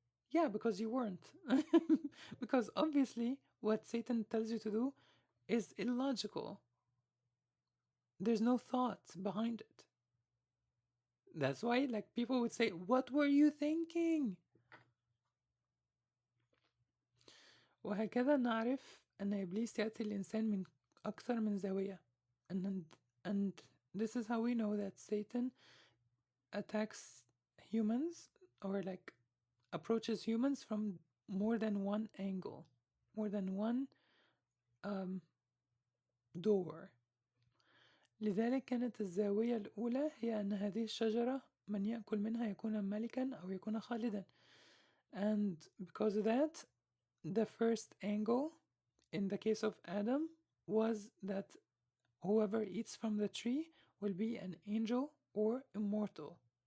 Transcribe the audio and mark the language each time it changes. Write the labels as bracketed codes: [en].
[en] Yeah, because you weren't. Because obviously what Satan tells you to do is illogical. There's no thought behind it. That's why like people would say, what were you thinking? [ar] وهكذا نعرف أن إبليس يأتي الإنسان من أكثر من زاوية. [en] And this is how we know that Satan attacks humans, or like approaches humans from more than one angle, more than one door. [ar] لذلك كانت الزاوية الأولى هي أن هذه الشجرة من يأكل منها يكون ملكا أو يكون خالدا. [en] And because of that, the first angle in the case of Adam was that whoever eats from the tree will be an angel or immortal.